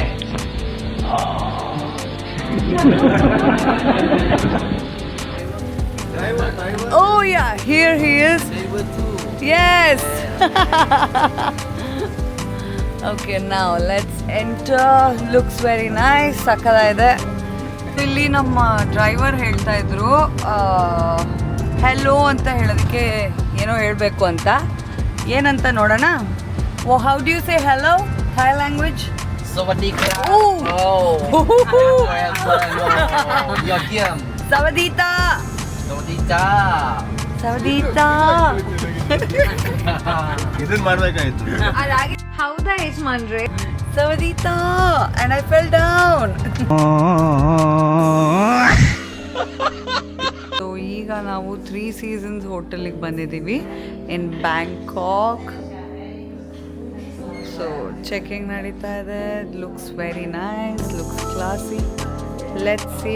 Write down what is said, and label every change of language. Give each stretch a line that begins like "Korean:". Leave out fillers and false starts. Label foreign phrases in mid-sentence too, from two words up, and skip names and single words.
English: Oh yeah, here he is. Yes. Okay, now let's enter. Looks very nice.
Kannada: ಸಕ್ಕತ್ತಾಗಿದೆ. ಇಲ್ಲಿ ನಮ್ಮ ಡ್ರೈವರ್ ಹೇಳ್ತಾ ಇದ್ರು ಹೆಲೋ ಅಂತ ಹೇಳೋದಕ್ಕೆ ಏನೋ ಹೇಳಬೇಕು ಅಂತ. ಏನಂತ ನೋಡೋಣ. ಓ,
English: how do you say hello Thai language?
Thai: สวัสดีครับ ยอดเยี่ยม สวัสดีตา สวัสดีจ้า สวัสดีตา
Kannada: ಇದನ್ನ ಮಾಡ್ಬೇಕಾಯ್ತು. ಅದಾಗಿ ಹೌದಾ ಯಜಮಾನ್ರೆ? ಸವದೀತ
English: and I fell down.
Kannada: ಸೊ ಈಗ ನಾವು 3 Seasons ಹೋಟೆಲಿಗೆ ಬಂದಿದ್ದೀವಿ
English: in Bangkok.
Kannada: ಸೊ ಚೆಕಿಂಗ್ ನಡೀತಾ ಇದೆ.
English: Looks very nice, looks classy. Let's see.